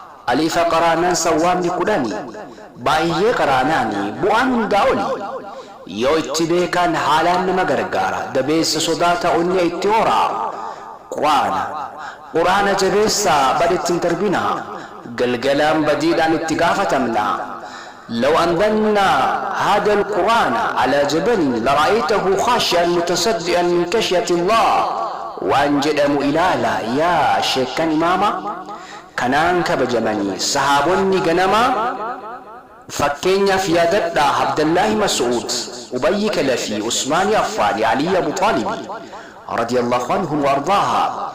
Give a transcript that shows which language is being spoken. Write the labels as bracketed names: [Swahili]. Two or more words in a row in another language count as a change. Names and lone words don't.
[Oromo] Aliifa qaraanaan sawwaamni kudhani. Baay'ee qaraanaani, bu'aan hundaa oli. Yoo itti beekan haalaan nama gargaara. Dabeessa sodaata onne itti hora. Qur'aana. Qur'aana jabeessaa, bad ittiin darbina. Galgalaan badiidhaan itti gaafatamna. [Arabic] لو أنزلنا هذا القرآن على جبل لرأيته خاشعا متصدعا من خشية الله. [Oromo] Waan jedhamu ilaala, yaa sheekkan imaama. Kanaan kabajamanii sahaabonni ganama fakkeenyaaf yaadadhaa Abdullaahi Mas'uud, Ubayyi Kalafii, Usmaani Affaani, Alii Abu Taalibi, [Arabic] رضي الله عنهم وأرضاه.